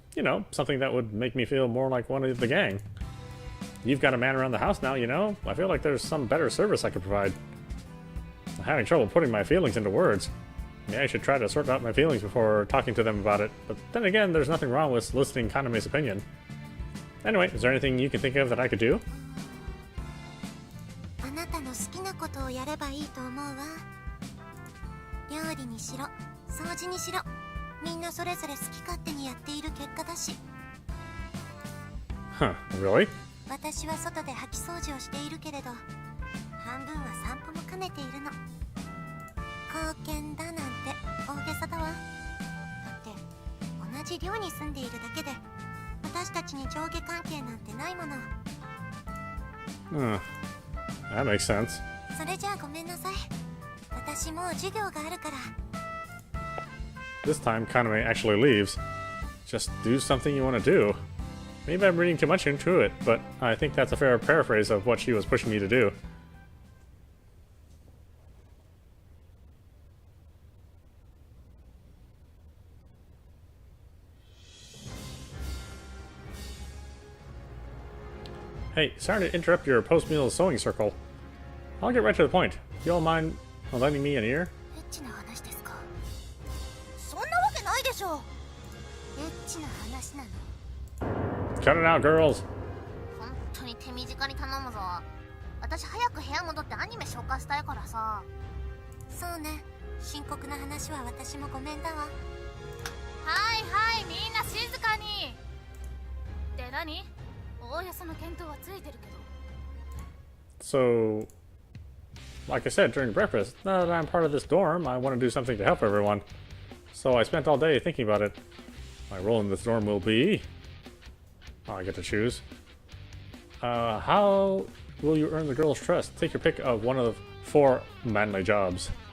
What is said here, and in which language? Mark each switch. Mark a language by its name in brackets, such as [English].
[English] You know, something that would make me feel more like one of the gang. You've got a man around the house now, you know? I feel like there's some better service I could provide. I'm having trouble putting my feelings into words. Maybe I should try to sort out my feelings before talking to them about it. But then again, there's nothing wrong with soliciting Kaname's opinion. Anyway, is there anything you can think of that I could do? [Japanese] あなたの好きなことをやればいいと思うわ。料理にしろ、掃除にしろ、みんなそれぞれ好き勝手にやっている結果だし。 [English] Huh, really? [Japanese] 私は外で掃き掃除をしているけれど、半分は散歩も兼ねているの。貢献だなんて大げさだわ。だって同じ寮に住んでいるだけで私たちに上下関係なんてないもの。 [English] That makes sense. [Japanese] それじゃあごめんなさい。私もう授業があるから。 [English] This time, Kaname actually leaves. Just do something you want to do. Maybe I'm reading too much into it, but I think that's a fair paraphrase of what she was pushing me to do. Hey, sorry to interrupt your post-meal sewing circle. I'll get right to the point. You all mind lending me an ear? [Japanese] エッチな話ですか？そんなわけないでしょ。エッチな話なの。 [English] Cut it out, girls! [Japanese] 本当に手短に頼むぞ。私早く部屋戻ってアニメ消化したいからさ。そうね。深刻な話は私もごめんだわ。はいはい、みんな静かに。で何？おおよその見当はついてるけど。 [English] So, like I said during breakfast, now that I'm part of this dorm, I want to do something to help everyone. So I spent all day thinking about it. My role in this dorm will be... Oh, I get to choose. How will you earn the girls' trust? Take your pick of one of 4 manly jobs.